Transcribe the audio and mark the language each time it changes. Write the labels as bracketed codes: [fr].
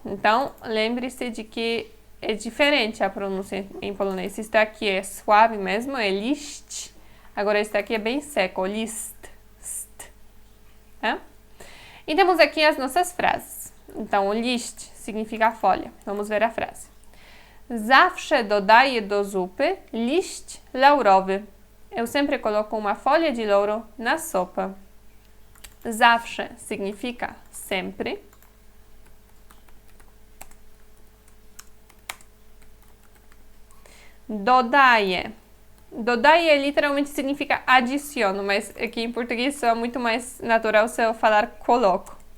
[pt] Então, lembre-se de que é diferente a pronúncia em polonês. Isso aqui é suave mesmo, é list. Agora, esse aqui é bem seco, list. St. Tá? E temos aqui as nossas frases. Então, o list significa folha. Vamos ver a frase. [pl] Zawsze dodaję do zupy liść laurowy. [pt] Eu sempre coloco uma folha de louro na sopa. Zawsze significa sempre. Dodaję. Dodaję literalmente significa adiciono, mas aqui em português é muito mais natural se eu falar coloco.